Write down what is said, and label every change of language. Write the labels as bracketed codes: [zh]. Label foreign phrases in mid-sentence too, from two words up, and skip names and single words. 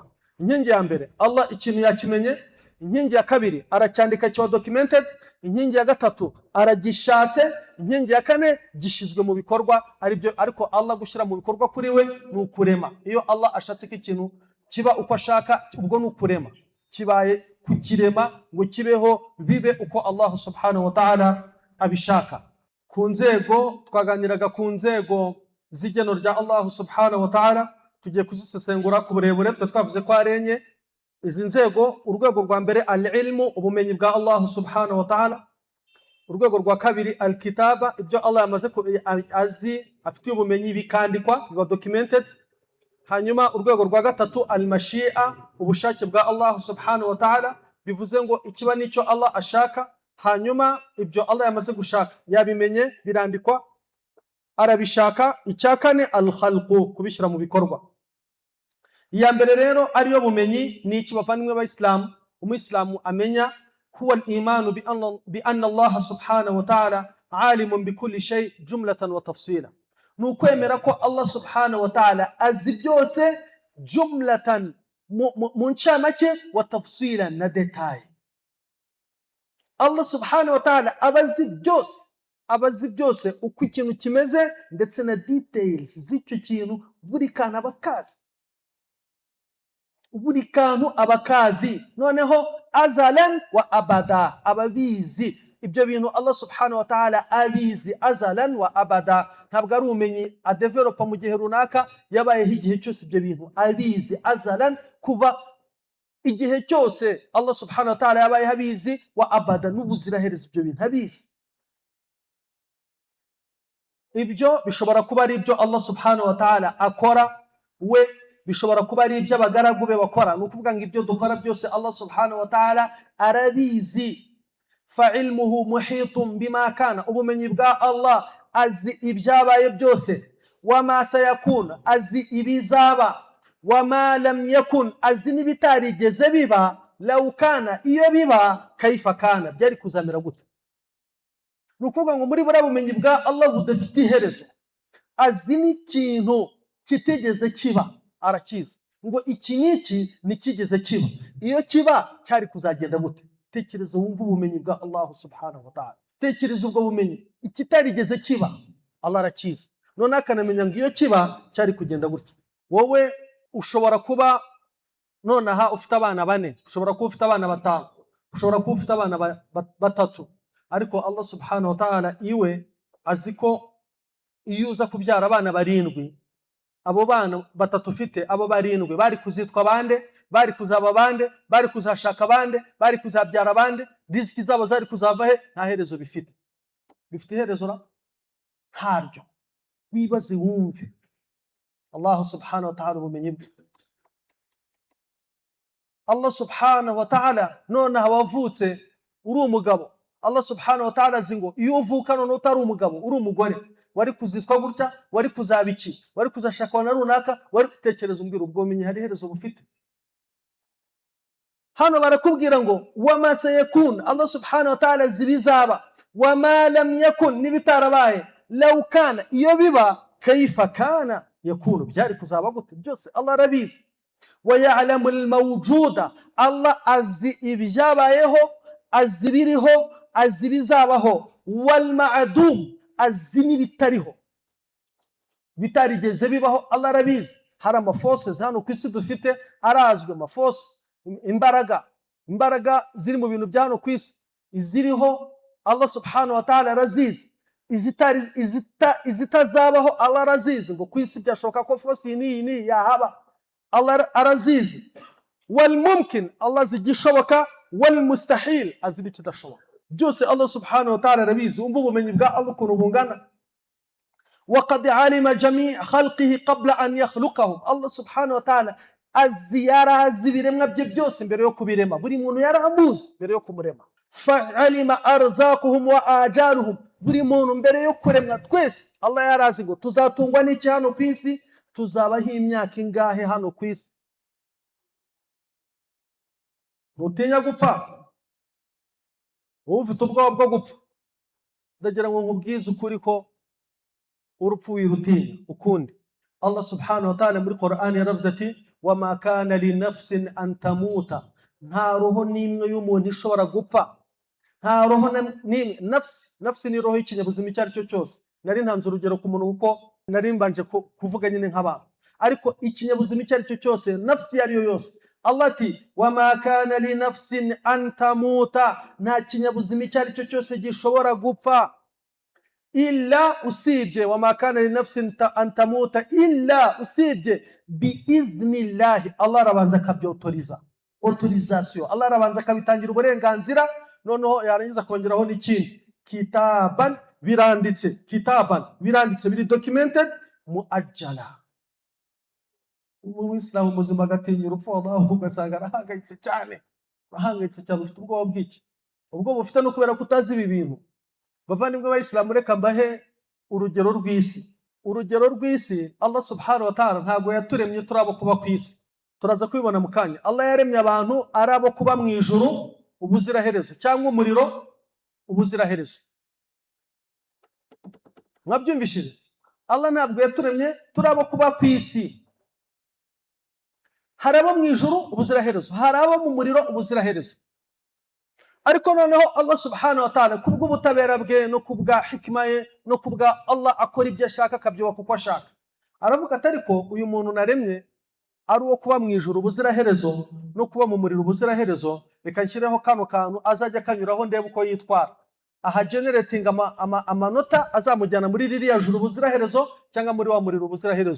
[rw] Inkingi ya mbere Allah ikintu yakimenye. Inkingi ya kabiri aracyandika, kiba documented. Inkingi ya gatatu aragishatse. Inkingi ya kane gishizwe mu bikorwa, ariko Allah gushyira mu bikorwa kuri we ni ukurema. Iyo Allah ashatse ko ikintu kiba uko ashaka, ubwo ni ukurema. Kibaye kukirema ngo kibeho, bibe uko Allah [ar] سبحانه وتعالى [rw] abishaka. Ku nzego twaganiraga, ku nzego z'igeno rya Allah [ar] سبحانه وتعالى, [rw] tugiye kuzisesengura ku burebure. Twavuze ko ari enye izi nzego. Urwego rwa mbere al-ilmu, ubumenyi bwa Allah [ar] سبحانه وتعالى. [rw] Urwego rwa kabiri al-kitaba, ibyo Allah yamaze azi, afite ubumenyi, bikandikwa, biba documented. Hanyuma urwego rwa gatatu al-mashi'a, ubushake bwa Allah [ar] سبحانه وتعالى, [rw] bivuze ngo ikiba nicyo Allah ashaka. Hanyuma ibyo Allah yamaze gushaka yabimenye, birandikwa, arabishaka. Icya kane al-khalqu, kubishyira mu bikorwa. Iya mbere rero ariyo bumenyi, ni iki bavandimwe b'Islam umuyisilamu amenya? [ar] هو الإيمان بأن الله سبحانه وتعالى عليم بكل شيء جملة وتفصيلا. [rw] Nukwemera ko Allah [ar] سبحانه وتعالى [rw] azi byose jumlatan, mu ncamake, [ar] وتفصيلا, [rw] na detail. Allah [ar] سبحانه وتعالى [rw] abazi byose uko ikintu kimeze, ndetse na details z'icyo kintu. Buri kantu abakazi, noneho [ar] أزلا وأبدا, [rw] ababizi ibyo bintu. Allah [ar] سبحانه وتعالى [rw] abizi [ar] أزلا وأبدا. [rw] Ntabwo ari ubumenyi adevelopa mu gihe runaka, yabayeho igihe cyose ibyo bintu abizi azalan, kuva igihe cyose Allah [ar] سبحانه وتعالى [rw] yabayeho abizi, [ar] وأبدا, [rw] n'ubuziraherezo ibyo bintu abizi. Ibyo bishobora kuba ari ibyo Allah [ar] سبحانه وتعالى [rw] akora we, bishobora kuba ari ibyo abagaragu be bakora. Ni ukuvuga ngo ibyo dukora byose Allah [ar] سبحانه وتعالى [rw] arabizi. [ar] فعلمه محيط بما كان, [rw] ubumenyi bwa Allah azi ibyabaye byose. [ar] وما سيكون, [rw] azi ibizaba. [ar] وما لم يكن, [rw] azi n'ibitarigeze biba. [ar] لو كان, [rw] iyo biba, [ar] كيف كان, [rw] byari kuzamera gute. Ni ukuvuga ngo muri buriya bumenyi bwa Allah budafite iherezo, azi n'ikintu kitigeze kiba, arakizi ngo iki n'iki ntikigeze kiba. Iyo kiba cyari kuzagenda gute? Tekereza wumva ubumenyi bwa Allah [ar] سبحانه وتعالى. [rw] Tekereza ubwo bumenyi, ikitarigeze kiba Allah arakizi, none akanamenya ngo iyo kiba cyari kugenda gutya. Wowe ushobora kuba nonaha ufite abana 4, ushobora kuba ufite abana 5, ushobora kuba ufite abana 3, ariko Allah [ar] سبحانه وتعالى [rw] iwe azi ko iyo uza kubyara abana 7, abo bana 3 ufite, abo 7 bari kuzitwa bande, bari kuzaba bande, bari kuzashaka bande, bari kuzabyara bande, riziki zabo zari kuzava he? Nta herezo bifite. Bifite iherezo ra? Ntaryo. Wibaze wumve Allah [ar] سبحانه وتعالى [rw] ubumenyi bwe. Allah [ar] سبحانه وتعالى [rw] nonaha wavutse uri umugabo, Allah [ar] سبحانه وتعالى [rw] azi ngo iyo uvuka none utari umugabo, uri umugore, wari kuzitwa gutya, wari kuzaba iki, wari kuzashakwa na runaka, wari gutekereza umbwira ubwo bumenyi hari iherezo bufite. Hano barakubwira ngo [ar] وما سيكون, [rw] Allah [ar] سبحانه وتعالى [rw] azi ibizaba. [ar] وما لم يكن, [rw] n'ibitarabaye. [ar] لو كان, [rw] iyo biba, [ar] كيف كان يكون, [rw] byari kuzaba gute. Byose Allah arabizi. [ar] ويعلم الموجود, [rw] Allah azi ibyabayeho, azi biriho, azi ibizabaho. [ar] والمعدوم, [rw] azi n'ibitariho, bitarigeze bibaho Allah arabizi. Hari amaforces hano ku isi dufite arazwe, amaforce, imbaraga ziri mu bintu bya hano ku isi iziriho Allah [ar] سبحانه وتعالى [rw] arazizi. Izitazabaho Allah arazizi, ngo ku isi byashoboka ko force ni yahaba, Allah arazizi. [ar] والممكن, [rw] Allah azi igishoboka, [ar] والمستحيل, [rw] azi n'ikidashoboka. Byose Allah [ar] سبحانه وتعالى [rw] arabizi. Umva ubumenyi bwa Allah ukuntu bungana. [ar] وقد علم جميع خلقه قبل أن يخلقهم. [rw] Allah [ar] سبحانه وتعالى [rw] yarazi ibiremwa bye byose mbere yo kubirema. Buri muntu yaramuzi mbere yo kumurema. [ar] فعلم أرزاقهم وآجالهم. [rw] Buri muntu mbere yo kuremwa twese Allah yarazi ngo tuzatungwa n'iki hano ku isi, tuzabaho imyaka ingahe hano ku isi. Nutinya gupfa, wowe ufite ubwoba bwo gupfa, ndagira ngo nkubwize ukuri ko urupfu wirutinya ukundi. Allah [ar] سبحانه وتعالى [rw] muri Qur'an yaravuze ati [ar] وما كان لنفس أن تموت, [rw] nta roho n'imwe y'umuntu ishobora gupfa. Nta roho n'imwe. Nafsi ni roho y'ikinyabuzima icyo ari cyo cyose. Nari ntanze urugero ku muntu kuko nari mbanje kuvuga nyine nk'abantu, ariko ikinyabuzima icyo ari cyo cyose, nafsi yariyo yose. Allah ati [ar] وما كان لنفس أن تموت, [rw] nta kinyabuzima icyo ari cyo cyose gishobora gupfa illa, usibye, [ar] وما كان لنفس أن تموت إلا, [rw] usibye biidhnillahi, Allah arabanza akabyotoriza, autorisation. Allah arabanza akabitangira uburenganzira, noneho yarangiza kongeraho n'ikindi, kitaban, biranditse, kitaban, biranditse, biri documented, muajjala. Umuyisilamu muzima agatinya urupfu, Allah ugasanga arahangayitse cyane, ufite ubwoba bw'iki? Ubwoba ufite no kubera kutazi ibi bintu. Bavandimwe b'Abayisilamu, reka mbahe urugero rw'isi. Urugero rw'isi, Allah [ar] سبحانه وتعالى [rw] ntabwo yaturemye turabo kuba ku isi, turaza kubibona mu kanya. Allah yaremye abantu arabo kuba mu ijuru ubuziraherezo, cyangwa umuriro ubuziraherezo. Mwabyumvishije? Allah ntabwo yaturemye turabo kuba ku isi. Hari abo mu ijuru ubuziraherezo, hari abo mu muriro ubuziraherezo. Ariko noneho Allah [ar] سبحانه وتعالى [rw] kubw'ubutabera bwe no kubwa hikma ye no kubwa Allah akora ibyo ashaka akabyubaka uko ashaka, aravuga ati ariko uyu muntu naremye ari uwo kuba mu ijuru ubuziraherezo no kuba mu muriro ubuziraherezo, reka nshyireho kano kantu azajya kanyuraho ndebe uko yitwara. Aha generating amanota azamujyana muri ririya juru ubuziraherezo cyangwa muri wa muriro ubuziraherezo.